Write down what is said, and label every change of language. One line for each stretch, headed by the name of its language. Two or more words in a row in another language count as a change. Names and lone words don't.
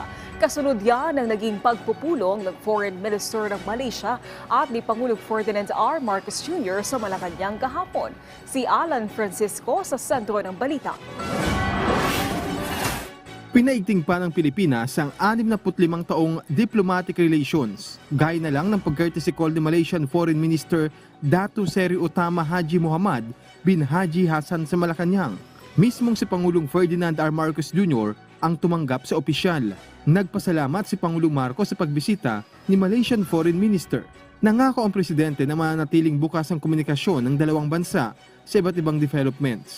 Filipino: Kasunod yan ng naging pagpupulong ng
English: Foreign Minister
Filipino: ng Malaysia at ni Pangulong Ferdinand R. Marcos Jr. sa Malacanang kahapon. Si Alan Francisco sa sentro ng balita. Pinaigting pa ng Pilipinas ang 65 taong
English: diplomatic relations.
Filipino: Gaya na lang ng pag-
English: courtesy call
Filipino: ni
English: Malaysian Foreign Minister
Filipino: Dato Seri Utama Haji Muhammad bin Haji Hassan sa Malacanang. Mismong si Pangulong Ferdinand R. Marcos Jr. ang tumanggap sa opisyal. Nagpasalamat si Pangulong Marcos sa pagbisita ni
English: Malaysian Foreign Minister.
Filipino: Nangako ang presidente na mananatiling bukas ang komunikasyon ng dalawang bansa sa iba't ibang developments.